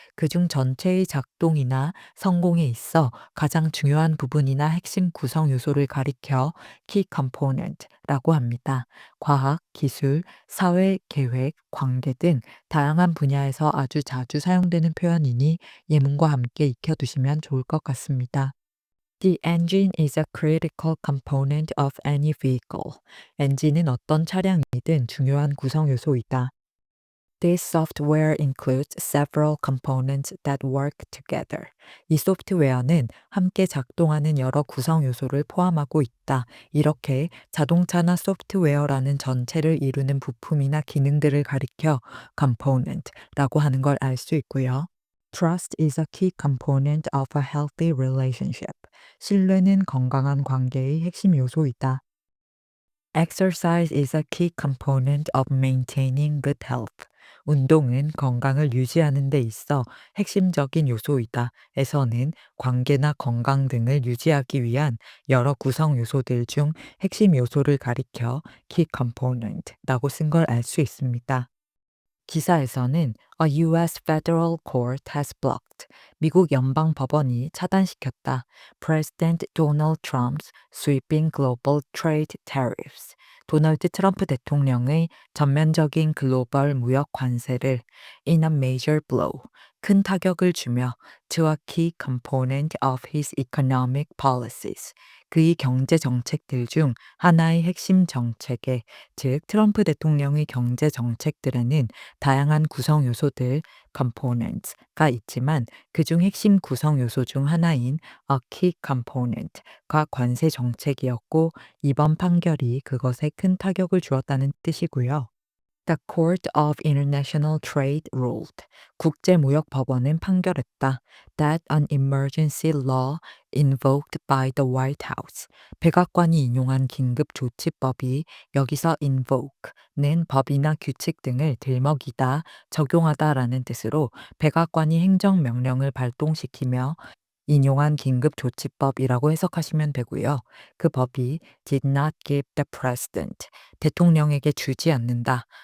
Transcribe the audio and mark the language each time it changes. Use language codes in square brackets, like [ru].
[ko] 그중 전체의 작동이나 성공에 있어 가장 중요한 부분이나 핵심 구성 요소를 가리켜 key component라고 합니다. 과학, 기술, 사회, 계획, 관계 등 다양한 분야에서 아주 자주 사용되는 표현이니 예문과 함께 익혀두시면 좋을 것 같습니다. [en] The engine is a critical component of any vehicle. [ko] 엔진은 어떤 차량이든 중요한 구성 요소이다. [en] This software includes several components that work together. [ko] 이 소프트웨어는 함께 작동하는 여러 구성 요소를 포함하고 있다. 이렇게 자동차나 소프트웨어라는 전체를 이루는 부품이나 기능들을 가리켜 component라고 하는 걸 알 수 있고요. [en] Trust is a key component of a healthy relationship. [ko] 신뢰는 건강한 관계의 핵심 요소이다. [en] Exercise is a key component of maintaining good health. [ko] 운동은 건강을 유지하는 데 있어 핵심적인 요소이다. 에서는 관계나 건강 등을 유지하기 위한 여러 구성 요소들 중 핵심 요소를 가리켜 key component라고 쓴 걸 알 수 있습니다. 기사에서는 [en] A U.S. federal court has blocked. [ko] 미국 연방 법원이 차단시켰다. [en] President Donald Trump's sweeping global trade tariffs. [ko] 도널드 트럼프 대통령의 전면적인 글로벌 무역 관세를 [en] in a major blow. [ko] 큰 타격을 주며 [en] to a key component of his economic policies. [ko] 그의 경제 정책들 중 하나의 핵심 정책에, 즉 트럼프 대통령의 경제 정책들에는 다양한 구성 요소들 components가 있지만 그중 핵심 구성 요소 중 하나인 a key component가 관세 정책이었고 이번 판결이 그것에 큰 타격을 주었다는 뜻이고요. [en] The Court of International Trade ruled. [ko] 국제무역법원은 판결했다. [en] That an emergency law invoked by the White House. [ko] 백악관이 인용한 긴급조치법이 여기서 invoke는 법이나 규칙 등을 들먹이다, 적용하다라는 뜻으로 백악관이 행정명령을 발동시키며 인용한 긴급조치법이라고 해석하시면 되고요. 그 법이 [en] did not give the president, [ko] 대통령에게 주지 않는다.